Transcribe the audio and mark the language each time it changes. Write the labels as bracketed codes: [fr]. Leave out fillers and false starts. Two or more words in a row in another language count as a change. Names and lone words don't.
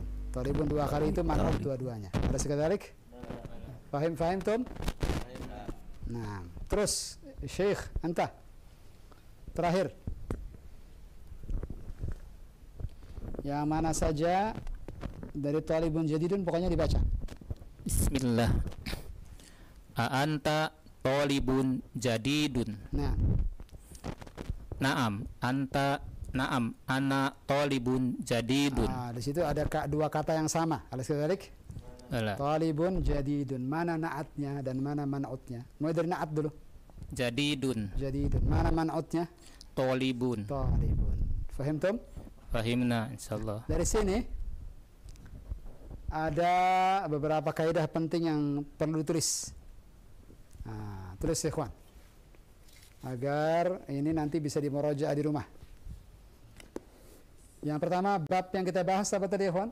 [id] Talibun dua kali itu man'ut [ar] Talib. [id] dua-duanya. Ada sekadalik? [ar] Fahim Tom? [id] Nah, terus Syekh, anta. Terakhir. Yang mana saja dari [ar] talibun jadidun [id] pokoknya dibaca. [ar] Bismillah. A'anta talibun jadidun. [id] Nah, [ar] Naam, anta naam, ana talibun jadidun. [id] di situ ada dua kata yang sama. Ada sekadalik? Alah, [ar] Talibun jadidun. [id] Mana na'atnya dan mana man'utnya? Mulai dari na'at dulu. [ar] jadidun, [id] Jadidun. Mana man'utnya? [ar] talibun. Talibun. Fahimtum? Fahimna insyaallah. [id] Dari sini ada beberapa kaidah penting yang perlu ditulis. Tulis [ar] ya ikhwan. [id] Agar ini nanti bisa dimurajaah di rumah. Yang pertama, bab yang kita bahas apa tadi ikhwan?